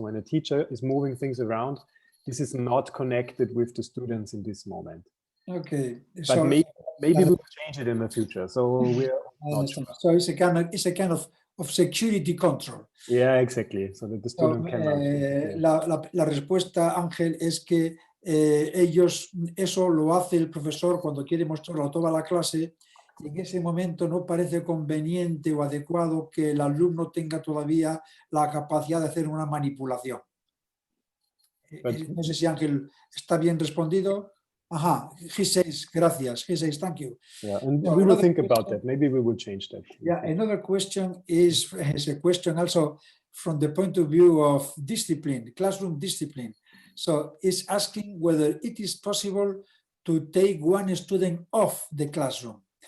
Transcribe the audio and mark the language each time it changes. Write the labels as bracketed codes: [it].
[en] So when a teacher is moving things around, this is not connected with the students in this moment. Okay. But So maybe we'll change it in the future. So we're not sure. So it's a kind of security control. Yeah, exactly. So that the student cannot. [es] La respuesta, Ángel, es que ellos, eso lo hace el profesor cuando quiere mostrarlo a toda la clase, y en ese momento no parece conveniente o adecuado que el alumno tenga todavía la capacidad de hacer una manipulación. No sé si Ángel está bien respondido. [en] Ajá, he says, gracias. He says, thank you. Yeah, and we will think about that. Maybe we will change that. Yeah, another question is a question also from the point of view of discipline, classroom discipline. So it's asking whether it is possible to take one student off the classroom.